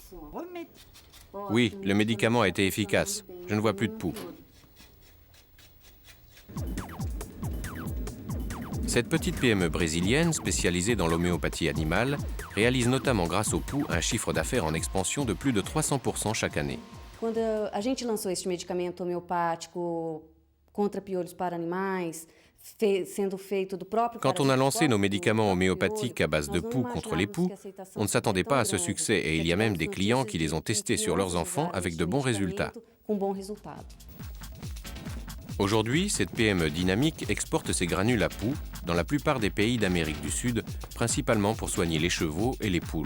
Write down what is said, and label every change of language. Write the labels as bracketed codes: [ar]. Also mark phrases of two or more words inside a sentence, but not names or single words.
[fr] Oui, le médicament a été efficace. Je ne vois plus de poux. Cette petite PME brésilienne, spécialisée dans l'homéopathie animale, réalise notamment grâce aux poux un chiffre d'affaires en expansion de plus de 300% chaque année. [pt] Quando a gente lançou este medicamento homeopático contra piolhos para animais, sendo feito do próprio [fr] Quand on a lancé nos médicaments homéopathiques à base de poux contre les poux, on ne s'attendait pas à ce succès et il y a même des clients qui les ont testés sur leurs enfants avec de bons résultats. Aujourd'hui, cette PME dynamique exporte ses granules à poux dans la plupart des pays d'Amérique du Sud, principalement pour soigner les chevaux et les poules.